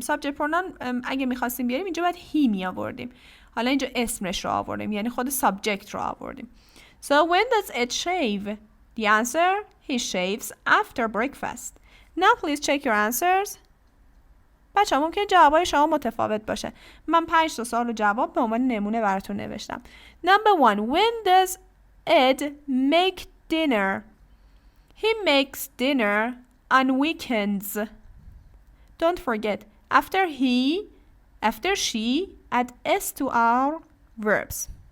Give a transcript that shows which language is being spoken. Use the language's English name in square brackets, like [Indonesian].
[Persian] subject pronoun اگه میخواستیم بیاریم اینجا باید he می آوردیم. حالا اینجا اسمش رو آوردیم. یعنی خود subject رو آوردیم. [English] So when does it shave? The answer, he shaves after breakfast. Now please check your answers. [Persian] بچه ممکن جوابای شما متفاوت باشه. من 5 تا سوال و جواب به عنوان نمونه براتون نوشتم. [English] Number 1. When does Ed make dinner? He makes dinner on weekends. Don't forget, after he, after she, add s to our verbs.